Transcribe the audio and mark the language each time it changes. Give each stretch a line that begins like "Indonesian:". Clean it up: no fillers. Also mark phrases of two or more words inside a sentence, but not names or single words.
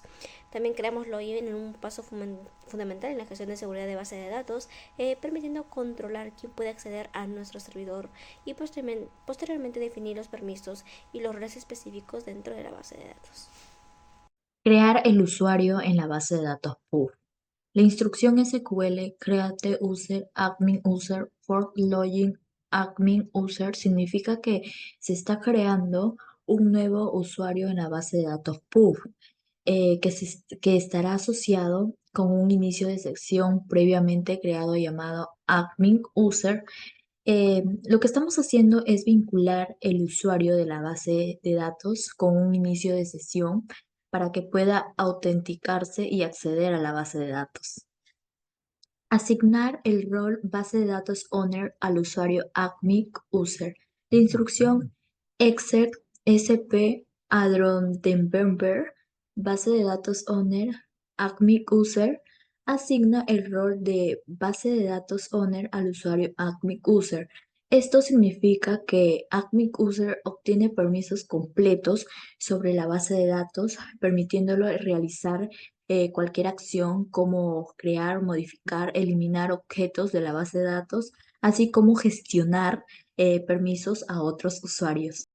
Spanish: También creamos login en un paso fundamental en la gestión de seguridad de base de datos, permitiendo controlar quién puede acceder a nuestro servidor y posteriormente definir los permisos y los roles específicos dentro de la base de datos. Crear el usuario en la base de datos PUB. La instrucción SQL
English: create user admin user for login admin user
Spanish: significa que se está creando un nuevo usuario en la base de datos PUB que estará asociado con un inicio de sección previamente creado llamado admin user. Lo que estamos haciendo es vincular el usuario de la base de datos con un inicio de sesión para que pueda autenticarse y acceder a la base de datos. Asignar el rol base de datos owner al usuario admin user. La instrucción exec sp adron base de datos owner admin user asigna el rol de base de datos owner al usuario admin user. Esto significa que admin user obtiene permisos completos sobre la base de datos, permitiéndolo realizar cualquier acción como crear, modificar, eliminar objetos de la base de datos, así como gestionar permisos a otros usuarios.